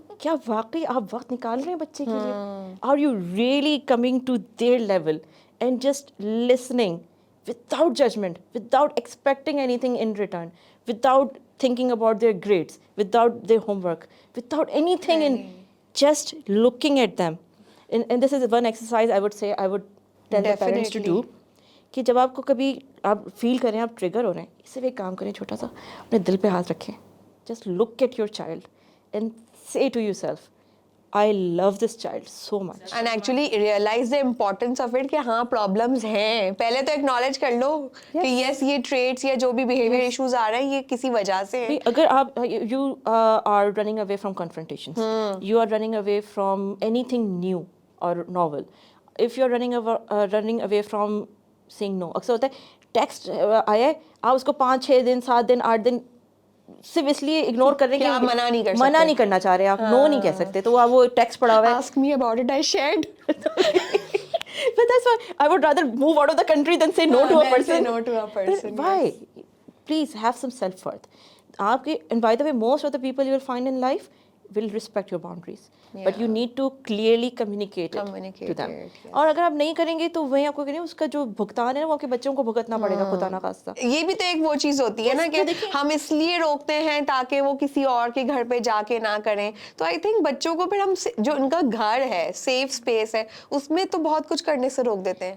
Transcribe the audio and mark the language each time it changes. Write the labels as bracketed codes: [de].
[ur] کیا واقعی آپ وقت نکال رہے ہیں بچے کے لیے؟ [en] Are you really coming to their level and just listening without judgement, without expecting anything in return, without thinking about their grades, without their homework, without anything, and just looking at them. And this is one exercise I would say I would tell the parents to do. [ur] کہ جب آپ کو کبھی آپ فیل کریں آپ trigger ہو رہے ہیں, اس سے بھی ایک کام کریں چھوٹا سا, اپنے دل پہ ہاتھ رکھیں, [en] just look at your child and say to yourself, I love this child so much. And actually realize the importance of it [ur] کہ ہاں پرابلمز ہیں. پہلے تو ایکنالج کر لو کہ یس یہ ٹریٹس یا جو بھی بیہیویئر ایشوز آ رہے ہیں یہ کسی وجہ سے ہیں. اگر آپ [en] you are running away from confrontations, you are running away from anything new or novel, if you are running away from saying no, [ur] اکثر ہوتا ہے ٹیکسٹ آیا ہے آپ اس کو 5-6 دن 7 دن 8 دن صرف اس لیے اگنور کر رہے ہیں کہ منع نہیں کرنا چاہ رہے, آپ نو نہیں کہہ سکتے, تو وہ ٹیکسٹ پڑا ہوا ہے. [en] Ask me about it, I shared. But that's why I would rather move out of the country than say no to a person. Say no to a person. Why? Please have some self-worth. [ur] آپ کے, [en] and by the way, most of the people you will find in life will respect your boundaries, but you need to clearly communicate it to them. [ur] اور اگر آپ نہیں کریں گے تو وہیں آپ کو کہیں اس کا جو بھگتان ہے نا وہ آپ کے بچوں کو بھگتنا پڑے گا خدا نہ خواستہ. یہ بھی تو ایک وہ چیز ہوتی ہے نا کہ ہم اس لیے روکتے ہیں تاکہ وہ کسی اور کے گھر پہ جا کے نہ کریں. تو [en] I think [ur] بچوں کو پھر ہم جو ان کا گھر ہے, سیف اسپیس ہے, اس میں تو بہت کچھ کرنے سے روک دیتے ہیں.